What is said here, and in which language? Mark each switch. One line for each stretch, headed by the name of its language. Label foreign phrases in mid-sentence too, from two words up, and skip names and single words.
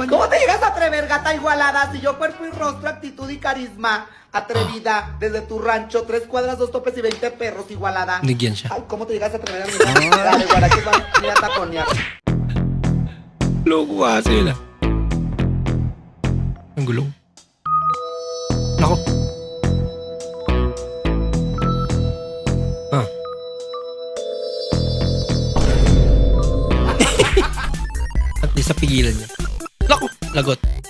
Spanish: ¿Cómo te llegas a atrever, gata igualada? Si yo cuerpo y rostro, actitud y carisma, atrevida, desde tu rancho, 3 cuadras, 2 topes y 20 perros, igualada.
Filipino: Nigyan siya.
Spanish: Ay, ¿cómo te llegas a atrever a mí? Dale, guarda, que van a taconear.
Filipino: Loko kasi yun ah. Ang gulong. Nako. Ah.
English: At least
Filipino: pigilan niya. Nako! Lagot.